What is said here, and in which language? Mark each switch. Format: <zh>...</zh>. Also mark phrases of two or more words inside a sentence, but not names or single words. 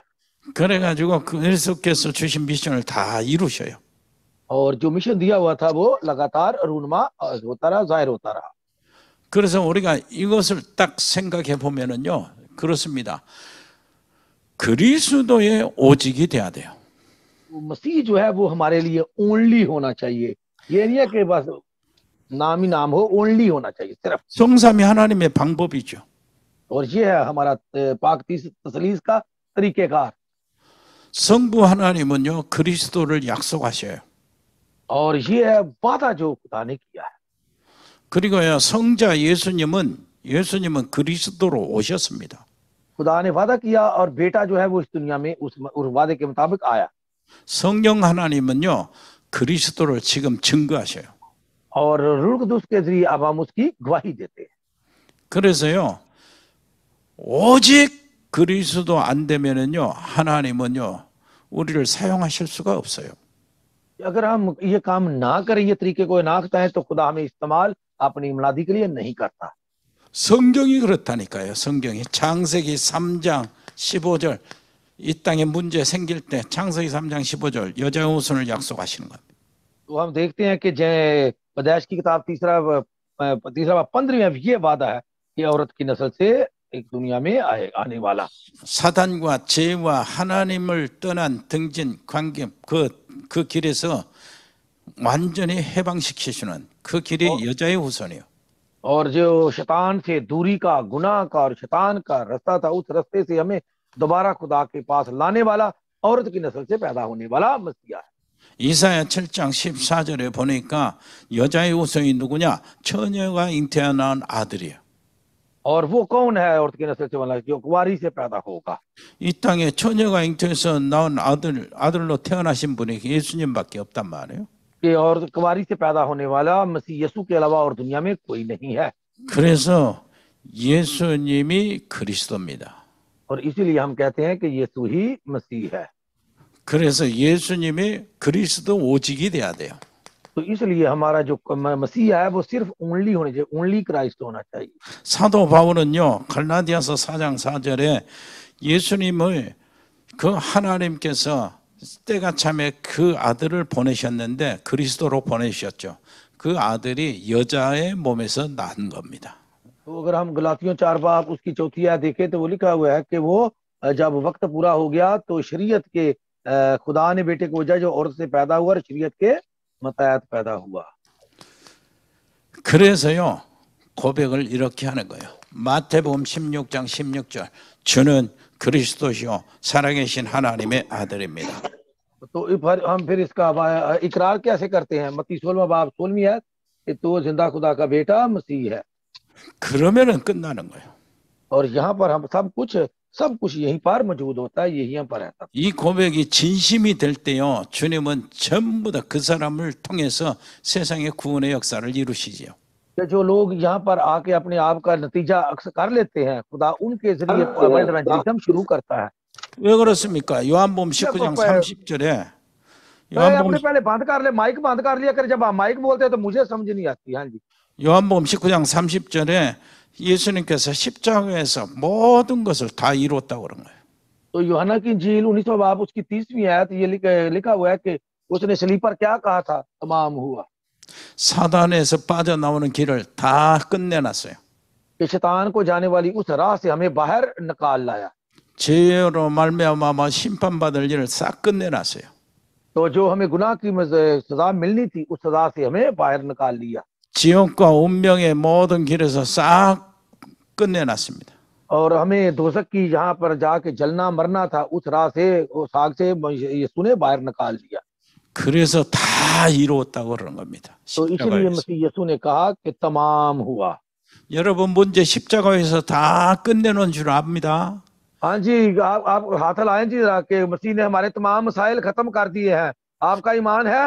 <ko>그래가지고 그리스도께서 주신 미션을 다 이루셔요.</ko> <hi>और जो मिशन दिया हुआ था वो लगातार रूनमा होता रहा, जाहिर होता रहा।</hi> <ko>그래서 우리가 이것을 딱 생각해 보면은요, 그렇습니다. 그리스도의 오직이 돼야 돼요.</ko> <hi>मसीह जो है वो हमारे लिए ओनली होना चाहिए। ये नहीं है कि बस नाम ही नाम हो, ओनली होना चाहिए सिर्फ।</hi> <ko>성삼위 하나님의 방법이죠.</ko> <hi>और ये है हमारा पाक तसलीस का तरीकेकार।</hi> <ko>성부 하나님은요 그리스도를 약속하셔요.</ko> <hi>और ये है वादा जो खुदा ने किया है।</hi> <ko>그리고요 성자 예수님은 그리스도로 오셨습니다.</ko> <hi>खुदा ने वादा किया और बेटा जो है वो इस दुनिया में उस वादे के मुताबिक आया।</hi> <ko>성령 하나님은요 그리스도를 지금 증거하셔요.</ko> <hi>और रूह कुदूस के जरिए अब हम उसकी गवाही देते हैं।</hi> <ko>그래서요 오직 그리스도 안 되면은요 하나님은요 우리를 사용하실 수가 없어요.</ko> <hi>अगर हम ये काम ना करें, ये तरीके को ना बताएं तो खुदा हमें इस्तेमाल अपनी मुनादी के लिए नहीं करता।</hi> <ko>성경이 그렇다니까요. 성경이 창세기 3장 15절 이 땅에 문제 생길 때 창세기 3장 15절 여자의 후손을 약속하시는 겁니다.</ko> <hi>तो हम देखते हैं कि पैदाइश की किताब तीसरा 15वां ये वादा है कि औरत की नस्ल से एक दुनिया में आने वाला।</hi> <ko>사단과 죄와 하나님을 떠난 등진 관계 그 길에서 완전히 해방시키시는 그 길이 여자의 후손이요.</ko> <hi>और जो शैतान से दूरी का, गुनाह का और शैतान का रास्ता था, उस रास्ते से हमें दोबारा खुदा के पास लाने वाला औरत की नस्ल से पैदा होने वाला मसीहा है।</hi> <ko>이사야 7장 14절에 보니까 여자의 후손이 누구냐? 처녀가 잉태하여 낳은 아들이에요.</ko> <hi>और वो कौन है औरत की नस्ल से वाला? जो कुंवारी से पैदा होगा।</hi> <ko>이 땅에 처녀가 잉태해서 낳은 아들로 태어나신 분이 예수님밖에 없단 말이에요.</ko> <hi>कि और कुंवारी से पैदा होने वाला मसीह यीशु के अलावा और दुनिया में कोई नहीं है।</hi> <ko>그래서 예수님이 그리스도입니다.</ko> <hi>और इसीलिए हम कहते हैं कि यीशु ही मसीह है।</hi> <ko>그래서 예수님이 그리스도 오직이 돼야 돼요.</ko> <hi>तो इसलिए हमारा जो मसीह है वो सिर्फ ओनली होने चाहिए,</hi> <en>only Christ</en> <hi>होना चाहिए।</hi> <ko>사도 바울은요 갈라디아서 4장 4절에 예수님을 그 하나님께서 때가 참에 그 아들을 보내셨는데 그리스도로 보내셨죠. 그 아들이 여자의 몸에서 난 겁니다.</ko> <hi>तो अगर हम गलातियों 4 बाब उसकी चौथी आयत देखें तो वो लिखा हुआ है कि वो जब वक्त पूरा हो गया तो शरीयत के खुदा ने बेटे को वजह जो औरत से पैदा हुआ और शरीयत के मतहत पैदा हुआ।</hi> <ko>그래서요 고백을 이렇게 하는 거예요. 마태복음 16장 16절 주는 그리스도시요 살아계신 하나님의 아들입니다.</ko> <hi>तो हम फिर इसका इकरार कैसे करते हैं? मत्ती 16वां बाब 16वीं आयत कि तो जिंदा खुदा का बेटा मसीह है।</hi> <ko>그러면은 끝나는 거예요.</ko> <hi>और यहाँ पर हम सब कुछ यहीं पर मौजूद होता है, यहीं पर रहता है।</hi> <ko>이 고백이 진심이 될 때요 주님은 전부 다 그 사람을 통해서 세상의 구원의 역사를 이루시지요.</ko> <hi>जो लोग यहाँ पर आके अपने आप का नतीजा अक्सर कर लेते हैं, खुदा उनके जरिए</hi> <en>world evangelism</en> <hi>शुरू करता है।</hi> <ko>왜 그렇습니까? 요한복음 19장 30절에 요한복음</ko> <hi>अपने पहले बंद कर ले, माइक बंद कर लिया कर, जब आप माइक बोलते हैं तो मुझे समझ नहीं आती। हाँ जी,</hi> <ko>요한복음 19장 30절에 예수님께서 십자가에서 모든 것을 다 이뤘다고 그런 거예요.</ko> <hi>तो यूहन्ना की इंजील 19 बाब उसकी 30वीं आयत ये लिखा हुआ है कि उसने सलीब पर क्या कहा था, तमाम हुआ।</hi> <ko>사단에서 빠져나오는 길을 다 끝내놨어요.</ko> <hi>कि शैतान को जाने वाली उस राह से हमें बाहर निकाल लाया।</hi> <ko>죄로 말미암아 심판받을 일을 싹 끝내놨어요.</ko> <hi>तो जो हमें गुनाह की सजा मिलनी थी उस सजा से हमें बाहर निकाल लिया।</hi> <ko>지옥과 운명의 모든 길에서 싹 끝내놨습니다.</ko> <hi>और हमें दोजक की जहाँ पर जाके जलना मरना था उस राह से, उस आग से यीशु ने बाहर निकाल दिया।</hi> <ko>그래서 다 이루었다고 그러는 겁니다.</ko> <hi>तो इसलिए मसीह यीशु ने कहा कि तमाम हुआ।</hi> <ko>여러분 문제 십자가에서 다 끝내놓은 줄 압니다.</ko> <hi>हाँ जी, आप हाथ लाएं जी जरा कि मसीह ने हमारे तमाम मसाइल खत्म कर दिए हैं। आपका ईमान है?</hi>